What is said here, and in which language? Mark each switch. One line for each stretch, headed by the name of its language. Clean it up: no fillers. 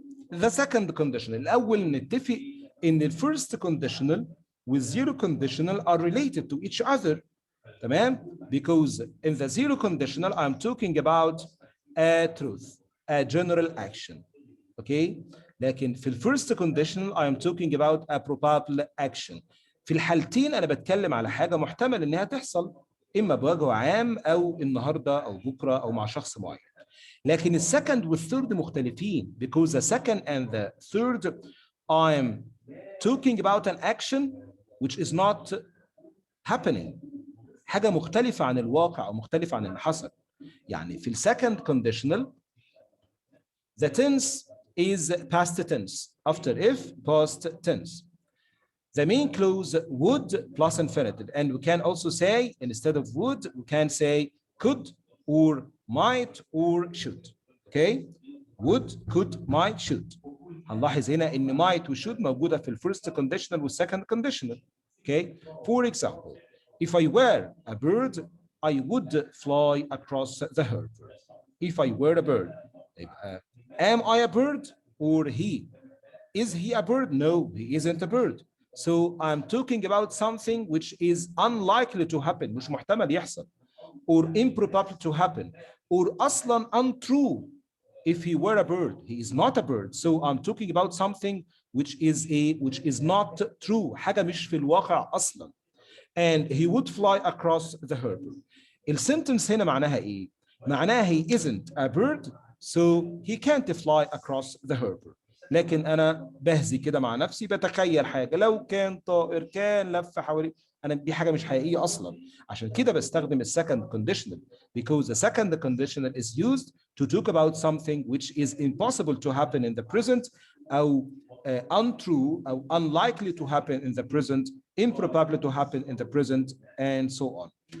English: The second conditional.
Arabic: الأول نتفق إن
English: the first conditional with zero conditional are related to each other.
Arabic: تمام؟
English: Because in the zero conditional I'm talking about a truth, a general action. Okay?
Arabic: لكن في الفيرست
English: conditional I am talking about a probable action.
Arabic: في الحالتين أنا بتكلم على حاجة محتمل إنها تحصل إما بوجه عام أو النهاردة أو بكرة أو مع شخص معين. لكن السكند والثيرد مختلفين
English: because the second and the third I'm talking about an action which is not happening.
Arabic: حاجة مختلفة عن الواقع أو مختلفة عن اللي حصل. يعني في السكند
English: conditional the tense is past tense after if past tense. The main clause would plus infinitive, and we can also say instead of would we can say could or might or should. Okay, would, could, might, should.
Arabic: هنلاحظ هنا ان might و should موجودة في الفيرست conditional والسكند conditional.
English: Okay, for example, if I were a bird I would fly across the harbor. If I were a bird, am I a bird or he? Is he a bird? No, he isn't a bird. So I'm talking about something which is unlikely to happen,
Arabic: مش محتمل يحصل,
English: or improbable to happen, or أصلا untrue. If he were a bird, he is not a bird. So I'm talking about something which is not true,
Arabic: حاجة مش في الواقع أصلا.
English: And he would fly across the harbor.
Arabic: السنتنس هنا معناها إيه؟ معناها
English: he isn't a bird, so he can't fly across the harbor.
Arabic: لكن أنا بهزي كده مع نفسي بتخيل حاجة لو كان طائر كان لف حوالي. أنا دي حاجة مش حقيقية أصلا. عشان كده بستخدم السكند
English: conditional because the second conditional is used to talk about something which is impossible to happen in the present أو untrue أو unlikely to happen in the present, improbable to happen in the present, and so on.